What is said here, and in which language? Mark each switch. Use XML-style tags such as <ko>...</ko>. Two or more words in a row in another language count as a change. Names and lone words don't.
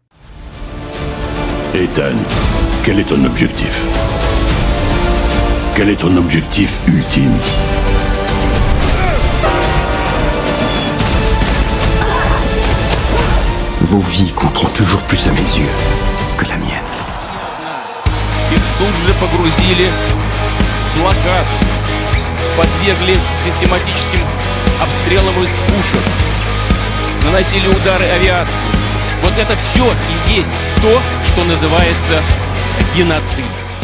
<fr>Ethan, quel est ton objectif? Quel est ton objectif ultime? vos vies compteront toujours plus à mes yeux que la mienne.</fr> <ru>Их тут же погрузили в блокаду, подвергли систематическим обстрелам из пушек, наносили удары авиации. Вот это все и есть то, что называется геноцид.</ru>